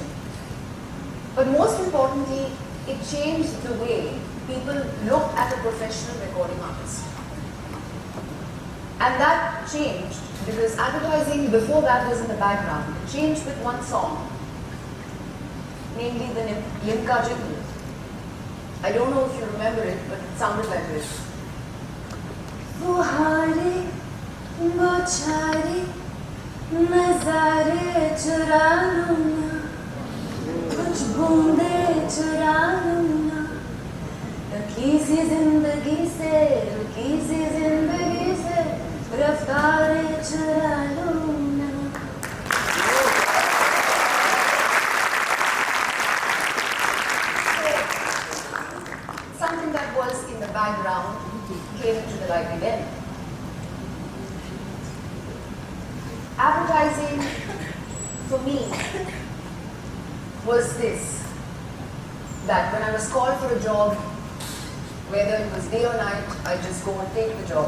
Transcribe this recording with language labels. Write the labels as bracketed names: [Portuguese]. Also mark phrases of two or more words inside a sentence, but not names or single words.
[English] But most importantly, it changed the way people look at a professional recording artist. And that changed because advertising before that was in the background. It changed with one song, namely the Limca jingle. I don't know if you remember it, but it sounded like this. [Hindi] फुहारे, बोछारे, नज़ारे चुरा लूना, कुछ बूंदे चुरा लूना, रुकी सी जिंदगी से, रुकी सी जिंदगी से, रफ्तारे चुरा लूना. [English] Something that was in the background came into the light again. Advertising for me was this, that when I was called for a job, whether it was day or night, I just go and take the job.